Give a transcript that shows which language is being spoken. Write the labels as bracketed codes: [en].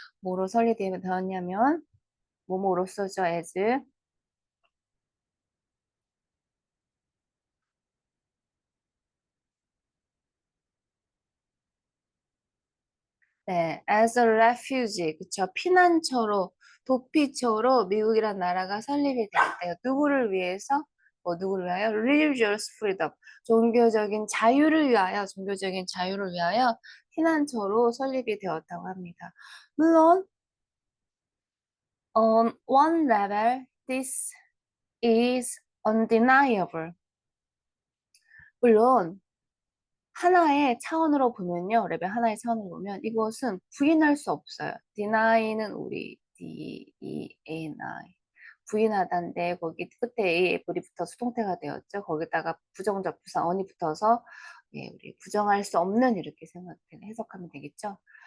[ko] 뭐로 설립이 되었냐면 뭐뭐로써죠, as 네, [en] as a refugee, [ko] 그쵸. 피난처로, 도피처로 미국이란 나라가 설립이 되었대요. 누구를 위해서? 누구를 위하여? [en] Religious freedom, [ko] 종교적인 자유를 위하여, 종교적인 자유를 위하여 피난처로 설립이 되었다고 합니다. 물론, [en] on one level, this is undeniable. [ko] 물론, 하나의 차원으로 보면요. 레벨 하나의 차원으로 보면 이것은 부인할 수 없어요. deny는 우리 D-E-A-N-I 부인하다인데 거기 끝에 A-F이 붙어서 수동태가 되었죠. 거기다가 부정적 부사 on이 붙어서 예, 우리 부정할 수 없는 이렇게 해석하면 되겠죠.